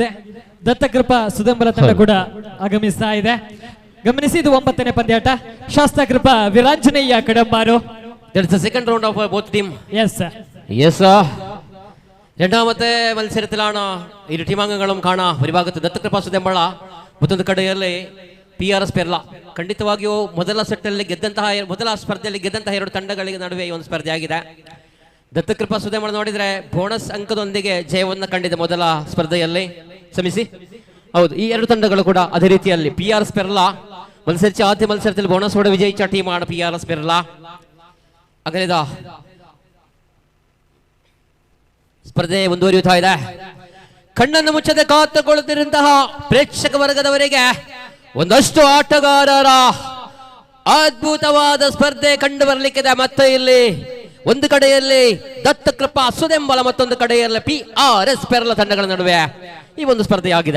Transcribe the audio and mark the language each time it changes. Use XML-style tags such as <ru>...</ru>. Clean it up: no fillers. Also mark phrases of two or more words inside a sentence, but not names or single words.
<kn>ದತ್ತಕೃಪಾ ಸುದೆಂಬಲ ತಂಡ ಕೂಡ ಆಗಮಿಸ್ತಾ ಇದೆ. ಗಮನಿಸಿ, ಇದು 9ನೇ പന്ത്യാട്ട. ಶಾಸ್ತ್ರಕೃಪಾ ವೀರಾಂಜನೇಯ കടമ്പാരോ.</kn> <en>That's the second round of both team. Yes sir. Yes sir.</en> <ml>രണ്ടാമത്തെ മത്സരത്തിലാണ് ഇരു ടീമാംഗങ്ങളും കാണാം. ഒരു ഭാഗത്ത് ദത്തകൃപಾ സുദೆಂಬಳ,</ml> <kn>ಮತ್ತೊಂದು ಕಡೆಯಲ್ಲಿ PRS ಪೆರ್ಲಾ. ಖಂಡಿತವಾಗಿಯೂ ಮೊದಲ ಸೆಟ್ಟಲ್ಲಿ ಮೊದಲ ಸ್ಪರ್ಧೆಯಲ್ಲಿ ಗೆದ್ದಂತಹ ಎರಡು ತಂಡಗಳಿಗೆ ನಡುವೆ ಈ ಒಂದು ಸ್ಪರ್ಧೆ ಆಗಿದೆ. ದತ್ತಕೃಪಾ ಸುದೆಂಬಳ ನೋಡಿದ್ರೆ ಬೋನಸ್ ಅಂಕದೊಂದಿಗೆ ಜಯವನ್ನು ಕಂಡಿದೆ ಮೊದಲ ಸ್ಪರ್ಧೆಯಲ್ಲಿ. ಕ್ಷಮಿಸಿ, ಹೌದು, ಈ ಎರಡು ತಂಡಗಳು ಕೂಡ ಅದೇ ರೀತಿಯಲ್ಲಿ.</kn> <ml>PRS ಪೆರ್ಲಾ മത്സരിച്ച ആദ്യ മത്സരത്തിൽ ബോണസോടെ വിജയിച്ച ടീമാണ് PRS ಪೆರ್ಲಾ. അങ്ങനെ ഇതാ</ml> <kn>ಸ್ಪರ್ಧೆ ಮುಂದುವರಿಯುತ್ತಾ ಇದೆ. ಕಣ್ಣನ್ನು ಮುಚ್ಚದೆ ಕಾತುಕೊಳ್ಳುತ್ತಿರುವಂತಹ ಪ್ರೇಕ್ಷಕ ವರ್ಗದವರಿಗೆ ಒಂದಷ್ಟು ಆಟಗಾರರ ಅದ್ಭುತವಾದ ಸ್ಪರ್ಧೆ ಕಂಡು ಬರಲಿಕ್ಕಿದೆ. ಮತ್ತೆ ಇಲ್ಲಿ ಒಂದು ಕಡೆಯಲ್ಲಿ ದತ್ತಕೃಪಾ ಸುದೆಂಬಳ, ಮತ್ತೊಂದು ಕಡೆಯಲ್ಲಿ PRS ಪೆರ್ಲಾ ತಂಡಗಳ ನಡುವೆ ಈ ಒಂದು ಸ್ಪರ್ಧೆಯಾಗಿದೆ.</kn>